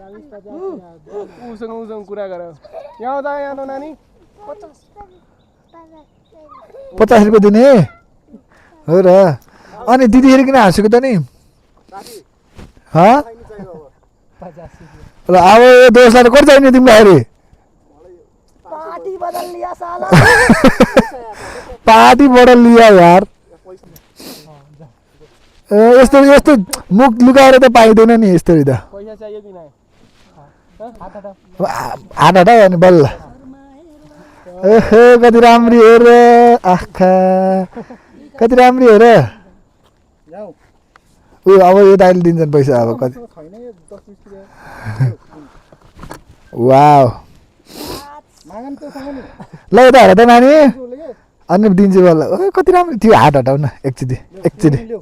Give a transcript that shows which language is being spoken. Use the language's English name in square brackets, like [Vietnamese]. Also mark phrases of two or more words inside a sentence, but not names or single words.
[Nepali] उसँग कुरा गर यहाँ त नानी 50 रुपियाँ दिने हो र अनि दिदीखेरि किन हाँसेको त नि ल अब यो दोस्ताले कति चाहिने तिमीलाई [Hindi] पार्टी बदल लिया साला पार्टी बडल लिया यार [Nepali] यस्तो यस्तो मुख लुकाएर त पाइँदैन नि यसरी त पैसा चाहियो कि नै हात हटायो अनि बल्ल ओहो कति राम्री हो र आखा कति राम्री हो र ऊ अब यो दाइले दिन्छन् पैसा अब कति वाउ ल यता हेर त नानी अनि दिन्छु बल्ल ओ कति राम्रो थियो हात हटाउ न एकचोटि एकचोटि